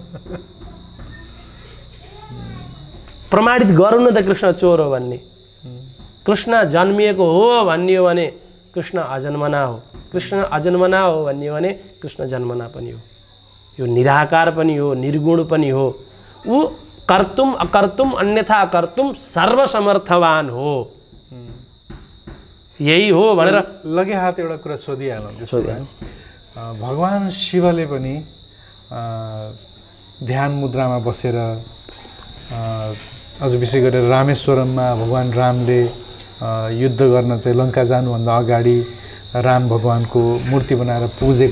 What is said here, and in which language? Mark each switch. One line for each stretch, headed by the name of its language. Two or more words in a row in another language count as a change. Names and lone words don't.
Nepali: प्रमाणित गरौँ न त कृष्ण चोर हो भन्ने कृष्ण जन्मिएको हो भन्ने हो भने कृष्ण अजन्मना हो कृष्ण अजन्मना हो भन्ने हो भने कृष्ण जन्मना पनि हो यो निराकार पनि हो निर्गुण पनि हो ऊ
Sanskrit: कर्तुम अकर्तुम अन्यथा अकर्तुम
Nepali: सर्वसमर्थवान हो यही हो भनेर लगे हात एउटा कुरा सोधिहालौँ भगवान शिवले पनि ध्यान मुद्रामा बसेर अझ विशेष गरेर रामेश्वरममा भगवान रामले युद्ध गर्न चाहिँ लङ्का जानुभन्दा अगाडि राम भगवानको मूर्ति बनाएर पूजेको